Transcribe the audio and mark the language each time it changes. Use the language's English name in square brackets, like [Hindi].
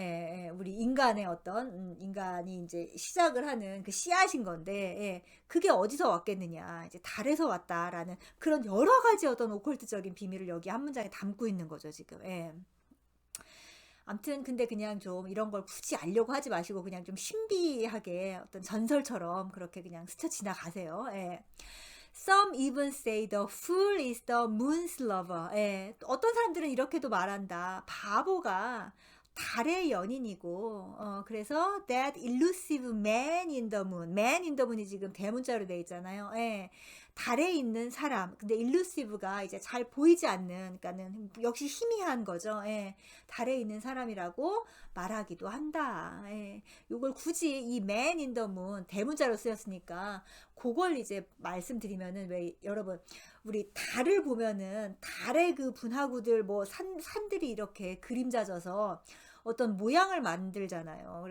[Korean] 예, 예, 우리 인간의 어떤 인간이 이제 시작을 하는 그 씨앗인 건데 예, 그게 어디서 왔겠느냐 이제 달에서 왔다라는 그런 여러 가지 어떤 오컬트적인 비밀을 여기 한 문장에 담고 있는 거죠 지금. 예. 암튼 근데 그냥 좀 이런 걸 굳이 알려고 하지 마시고 그냥 좀 신비하게 어떤 전설처럼 그렇게 그냥 스쳐 지나가세요. 예. [English] Some even say the fool is the moon's lover. [Korean] 예. 어떤 사람들은 이렇게도 말한다. 바보가 달의 연인이고, 그래서 [English] that elusive man in the moon. man in the moon [Korean] 이 지금 대문자로 돼 있잖아요. 예. 달에 있는 사람. 근데 elusive가 이제 잘 보이지 않는, 그러니까는 역시 희미한 거죠. 예. 달에 있는 사람이라고 말하기도 한다. 예. 요걸 굳이 이 [English] man in the moon [Korean] 대문자로 쓰였으니까 그걸 이제 말씀드리면은 왜 여러분 우리 달을 보면은 달의 그 분화구들 뭐 산들이 이렇게 그림자져서 어떤 모양을 만들잖아요.